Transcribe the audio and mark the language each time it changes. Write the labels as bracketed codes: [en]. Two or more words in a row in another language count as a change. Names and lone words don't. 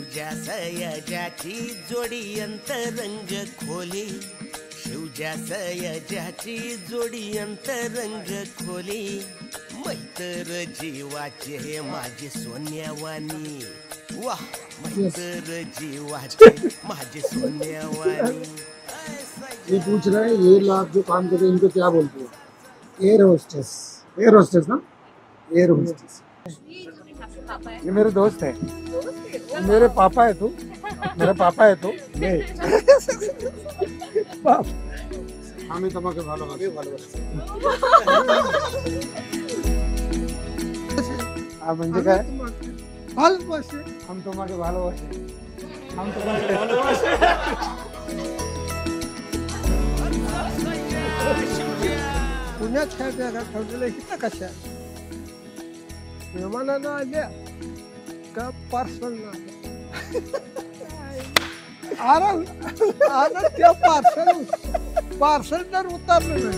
[mr] सयाजाची जोडी अंतरंग खोली, शिवजा सयाजाची जोडी अंतरंग खोली, मैत्र जीवाचे माझे सोन्यावानी, वाह मैत्र जीवाचे माझे सोन्यावानी। [hi] ये पूछ रहा है ये लोग जो काम करते हैं इनको क्या बोलते हैं? [en] Air hostess. air hostess [hi] ना, [en] air hostess. [hi] ये मेरे दोस्त है, मेरे पापा है तू, मेरा पापा है तू। [bn] আমি তোমাকে ভালোবাসি। [mr] म्हणजे काय [bn] ভালোবাসে, हम তোমাকে ভালোবাসি, हम তোমাকে ভালোবাসি। [mr] पुण्यात काय जागा ठेवलेलं इथं कशा विमानानं आल्या का पार्सल आराम आता त्या पार्सल जर उतरलं